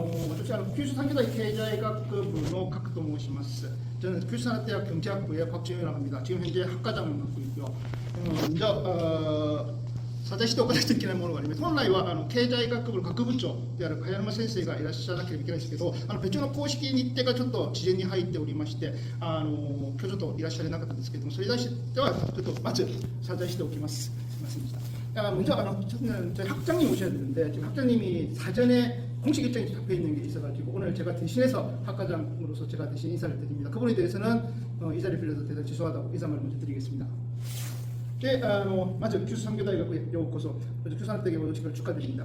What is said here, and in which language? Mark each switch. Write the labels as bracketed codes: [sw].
[ja] 私は九州産業大経済学部の角と申します。 [ko] 저는 규슈산업대학 경제학부의 곽지현이라고 합니다. 지금 현재 학과장을 맡고 있고요. [ja] 먼저 謝罪しておかないといけないものがあります。本来は経済学部学部長である茅山先生がいらっしゃらなければいけないんですけど、別の公式日程がちょっと事前に入っておりまして、今日ちょっといらっしゃれなかったんですけれども、それに対してはちょっとまず謝罪しておきます。すみませんでした。 [ko] 먼저 저희 학장님 오셔야 되는데 지금 학장님이 사전에 공식 일정이 잡혀 있는 게 있어가지고 오늘 제가 대신해서 학과장으로서 제가 대신 인사를 드립니다. 그 부분에 대해서는 이 자리 빌려서 대단히 죄송하다고 인사말을 먼저 드리겠습니다. 네, 먼저 규수 상교다이가 요고서 규수 산업대회 모집을 축하드립니다.